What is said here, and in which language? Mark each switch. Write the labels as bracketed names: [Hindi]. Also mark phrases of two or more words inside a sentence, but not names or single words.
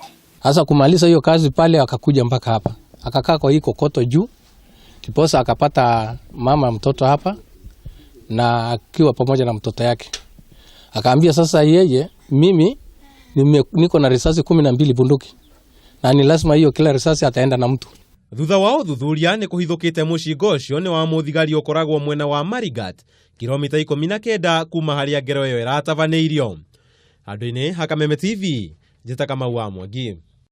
[Swahili] Sasa kumaliza hiyo kazi pale akakuja mpaka hapa. Akakaa kwa hii kokoto juu. Kiposa akapata mama mtoto hapa na akiwa pamoja na mtoto yake. Akaambia sasa yeye mimi niko na risasi 12 bunduki. Na ni lazima hiyo kila risasi ataenda na mtu. [Kikuyu] Thutha wa ũthuthuria nĩ kũhithũkĩte mũcinga ũcio nĩ wa mũthigari ũkoragwo mwena wa Marigat, kilomita 19 kuma harĩa ngero ĩyo ĩratabanĩirio. Handũ-inĩ ha Kameme TV, njĩta Kamau wa Mwangi.